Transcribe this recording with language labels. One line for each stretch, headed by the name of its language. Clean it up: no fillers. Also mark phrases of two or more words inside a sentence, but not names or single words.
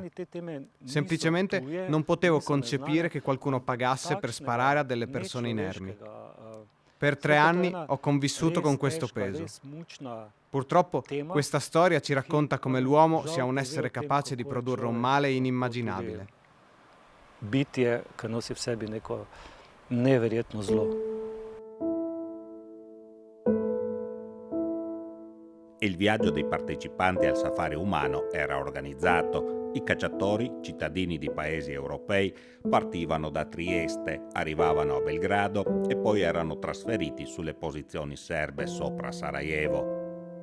Italian: Semplicemente non potevo concepire che qualcuno pagasse per sparare a delle persone inermi. Per 3 anni ho convissuto con questo peso. Purtroppo questa storia ci racconta come l'uomo sia un essere capace di produrre un male inimmaginabile.
Slovenian: Bitje, che nosi v sebi neko neverjetno zlo.
Italian: Il viaggio dei partecipanti al safari umano era organizzato. I cacciatori, cittadini di paesi europei, partivano da Trieste, arrivavano a Belgrado e poi erano trasferiti sulle posizioni serbe sopra Sarajevo.